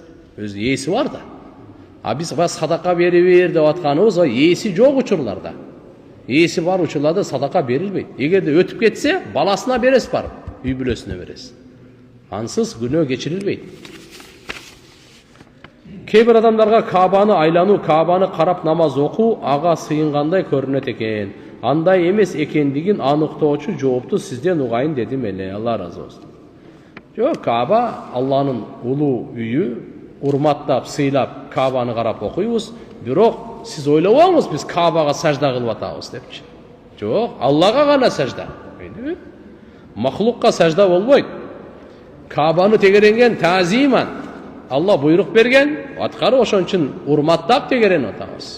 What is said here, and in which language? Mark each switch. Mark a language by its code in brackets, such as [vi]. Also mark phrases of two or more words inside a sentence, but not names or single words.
[ky] Өзү ээси бар да. А биз садака берип деп атканыбыз, ээси жок учурларда. Ээси бар учурларда садака берилбейт. Эгерде өтүп кетсе, баласына бересиз барып, үй бүлөсүнө бересиз. Ансыз күнөө кечирилбейт. [kk] Кейбір адамдарға Кабаны айлану, Кабаны қарап намаз оқу аға сыйынғандай көрінеді екен. [ky] Андай емес екендігін анықтоочу жоопту сізден угайын дедим эле. Алла разы болсун. Жоқ, Каба Алланын улуу үйү, урматтап, сыйлап Кабаны қарап окуйбуз. Бирок сиз ойлобоңуз биз Кабага сажда кылып атабыз депчи. Жоқ, Аллага гана сажда. Махлукка сажда болбойт. Кабаны тегеренген тазиман Алла буйрук берген, аткары ошон үчүн урматтап тегеренип атабыз.